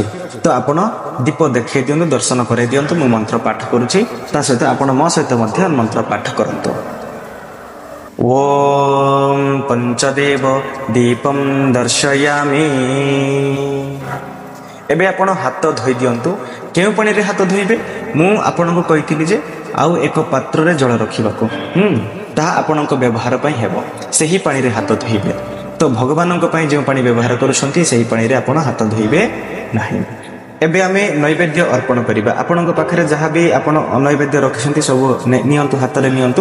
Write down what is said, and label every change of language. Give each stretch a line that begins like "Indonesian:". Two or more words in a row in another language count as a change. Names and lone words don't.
Odia: ତ ଆପଣ ଦୀପ ଦେଖାଇ ଦିଅନ୍ତୁ, ଦର୍ଶନ କରାଇ ଦିଅନ୍ତୁ। ମୁଁ ମନ୍ତ୍ର ପାଠ କରୁଛି, ତା ସହିତ ଆପଣ ମୋ ସହିତ ମଧ୍ୟ ମନ୍ତ୍ର ପାଠ କରନ୍ତୁ।
Sanskrit: ओम पंचदेव दीपम दर्शयामि।
Odia: ଏବେ ଆପଣ ହାତ ଧୋଇ ଦିଅନ୍ତୁ। କେଉଁ ପାଣି ରେ ହାତ ଧୋଇବେ? ମୁଁ ଆପଣଙ୍କୁ କହିଥିଲି ଯେ ଆଉ ଏକ ପାତ୍ରରେ ଜଳ ରଖିବାକୁ ତାହା ଆପଣଙ୍କ ବ୍ୟବହାର ପାଇଁ ହେବ, ସେହି ପାଣିରେ ହାତ ଧୋଇବେ। ତ ଭଗବାନଙ୍କ ପାଇଁ ଯେଉଁ ପାଣି ବ୍ୟବହାର କରୁଛନ୍ତି ସେହି ପାଣିରେ ଆପଣ ହାତ ଧୋଇବେ ନାହିଁ। ଏବେ ଆମେ ନୈବେଦ୍ୟ ଅର୍ପଣ କରିବା। ଆପଣଙ୍କ ପାଖରେ ଯାହା ବି ଆପଣ ନୈବେଦ୍ୟ ରଖିଛନ୍ତି ସବୁ ନିଅନ୍ତୁ, ହାତରେ ନିଅନ୍ତୁ।